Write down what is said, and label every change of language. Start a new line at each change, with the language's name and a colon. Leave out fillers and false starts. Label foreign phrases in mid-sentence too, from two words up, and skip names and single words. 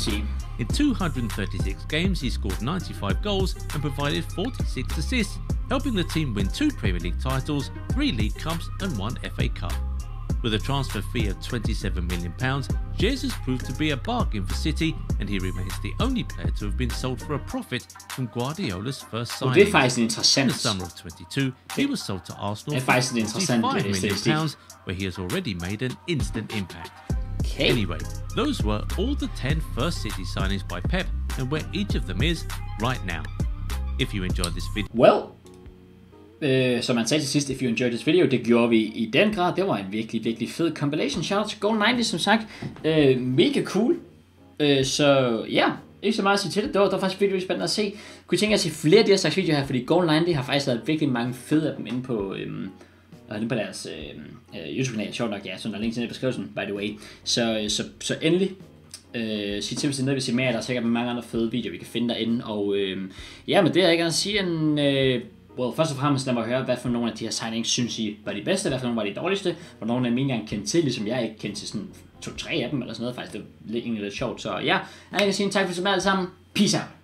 English: In 236 games, he scored 95 goals and provided 46 assists, helping the team win 2 Premier League titles, 3 League Cups and 1 FA Cup. With a transfer fee of £27 million, Jesus proved to be a bargain for City, and he remains the only player to have been sold for a profit from Guardiola's first signing.
Danish: Det er faktisk interessant.
English: In the summer of 22, he was sold to Arsenal for £55 million, where he has already made an instant impact. Okay. Anyway, those were all the 10 first City signings by Pep, and where each of them is right now. If you enjoyed this video... Well,
Danish: som man sagde til sidst,
English: if you enjoyed this video,
Danish: det gjorde vi i den grad. Det var en virkelig, virkelig fed compilation.
English: Shout out
Danish: til Goal90, som sagt. Mega cool. Så ja, ikke så meget at sige til det. Det var faktisk virkelig spændende at se. Kunne I tænke jer at se flere af de her slags videoer her, fordi Goal90 har faktisk lavet virkelig mange fede af dem inde på deres YouTube-kanal. Sjovt nok, ja, så der er link til den i beskrivelsen,
English: by the way.
Danish: Så endelig sig til, hvis I vil se mere. Der er sikkert mange andre fede videoer, vi kan finde derinde. Og ja, men det er jeg gerne sige først og fremmest lad mig høre, hvad for nogle af de her signings synes I var de bedste, hvad for nogle var de dårligste, hvor nogle af dem ikke engang kendte til, ligesom jeg ikke kendte til sådan 2-3 af dem, eller sådan noget, faktisk det er egentlig lidt sjovt, så ja, jeg kan sige en tak for så meget alle sammen,
English: peace out.